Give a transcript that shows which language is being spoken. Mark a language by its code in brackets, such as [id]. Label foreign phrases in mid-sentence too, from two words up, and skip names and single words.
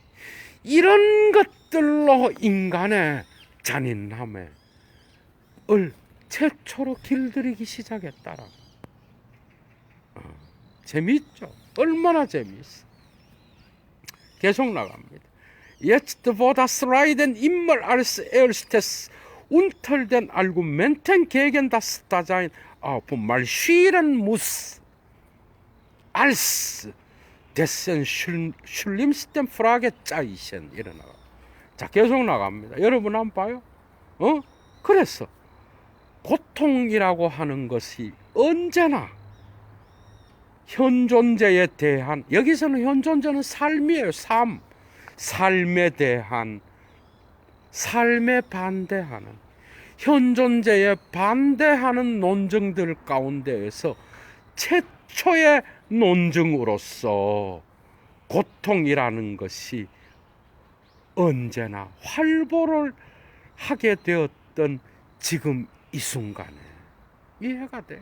[ko] 이런 것들로 인간의 잔인함을 최초로 길들이기 시작했다라. 재미있죠? 얼마나 재미있어. 계속 나갑니다. [de] Jetzt wo das Leiden immer als erstes unter den Argumenten gegen das Dasein aufmarschieren muss, als dessen schlimmsten Fragezeichen 일어나가. [ko] 자, 계속 나갑니다. 여러분 한번 봐요. 그래서 고통이라고 하는 것이 언제나 현존재에 대한, 여기서는 현존재는 삶이에요. 삶에 대한, 삶에 반대하는, 현존재에 반대하는 논증들 가운데에서 최초의 논증으로서 고통이라는 것이 언제나 활보를 하게 되었던 지금 이 순간에 이해가 돼.